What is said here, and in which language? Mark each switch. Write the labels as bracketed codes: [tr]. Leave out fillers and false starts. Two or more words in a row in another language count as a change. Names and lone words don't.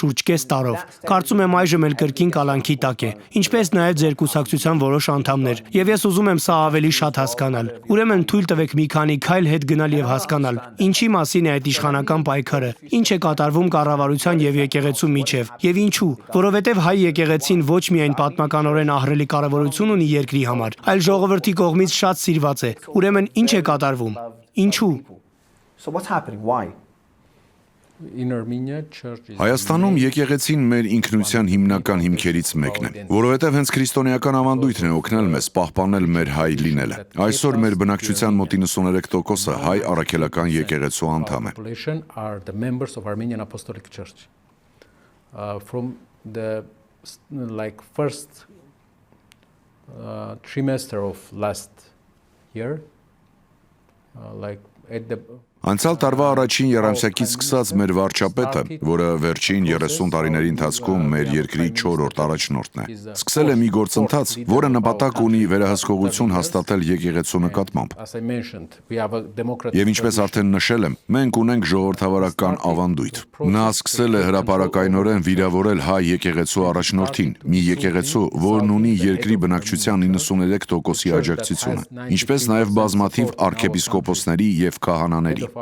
[hy] շուրջ կես տարով։ Կարծում եմ այժմ էլ կրկին կալանքի տակ է, ինչպես նաև ձեր կուսակցության որոշ անդամներ։ Եվ ես ուզում եմ սա ավելի շատ հասկանալ։ Ուրեմն թույլ տվեք մի քանի քայլ հետ գնալ եւ հասկանալ, ինչի մասին է այդ իշխանական պայքարը, ինչ է կատարվում կառավարության եւ եկեղեցու միջև, եւ ինչու, որովհետեւ հայ եկեղեցին ոչ միայն պատմականորեն ահռելի կարեւորություն ունի երկրի համար, այլ ժողովրդի կողմից շատ սիրված է։ Ուրեմն ինչ է կատարվում։ Ինչու։ [en] So what's happening? Why? In Armenia, church is [hy] Հայաստանում եկեղեցին մեր ինքնության հիմնական հիմքերից մեկն է, որովհետև հենց քրիստոնեական ավանդույթն է օգնել մեզ պահպանել մեր հայ լինելը։ Այսօր մեր բնակչության մոտ 93%-ը հայ առաքելական եկեղեցու անդամ է։ [en] population are the members of Armenian Apostolic Church. From the first trimester of last year, [hy] Անցյալ տարվա առաջին երամսյակից սկսած մեր վարչապետը, որը վերջին 30 տարիների ընթացքում մեր երկրի 4-րդ առաջնորդն է, սկսել է մի գործընթաց, որը նպատակ ունի վերահսկողություն հաստատել եկեղեցու նկատմամբ։ Եվ ինչպես արդեն նշել եմ, մենք ունենք ժողովրդավարական ավանդույթ։ Նա սկսել է հրապարակայնորեն վիրավորել հայ եկեղեցու առաջնորդին, մի եկեղեցու, որն ունի երկրի բնակչության 93%-ի աջակցությունը, ինչպես նաև բազմաթիվ արքեպիսկոպոսների եւ քահանաների։